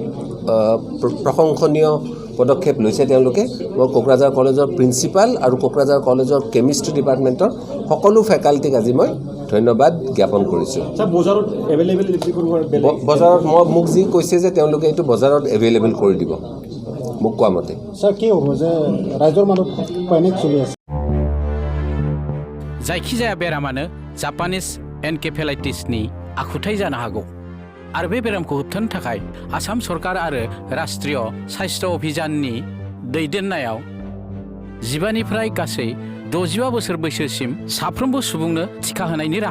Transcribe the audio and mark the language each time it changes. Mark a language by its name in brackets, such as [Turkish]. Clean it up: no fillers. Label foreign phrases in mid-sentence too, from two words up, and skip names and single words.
[Assamese] প্ৰশংসনীয় পদক্ষেপ লৈছে তেওঁলোকে মই কোকৰাঝাৰ কলেজৰ প্ৰিন্সিপাল আৰু কোকৰাঝাৰ কলেজৰ [English] chemistry department [Assamese] সকলো ফেকাল্টিক আজি মই ধন্যবাদ জ্ঞাপন কৰিছোঁ বজাৰত মোক যি কৈছে যে তেওঁলোকে এইটো বজাৰত এভেইলেবল কৰি দিব মোক কোৱা মতে কি হ'ব যে ৰাইজৰ মাজত পেনিক চলি আছে [Bodo] जायखिजाया बेरामानो [English] Japanese encephalitis [Bodo] आखुथाय जानो हागौ आरो बे बेरामखौ होबथानो थाखाय आसाम सरकार आरो राष्ट्रीय स्वास्थ्य अभियाननि दैदेननायाव 15 निफ्राय गासै 65 बोसोर बैसोसिम साफ्रोमबो सुबुंनो टिका होनायनि राहा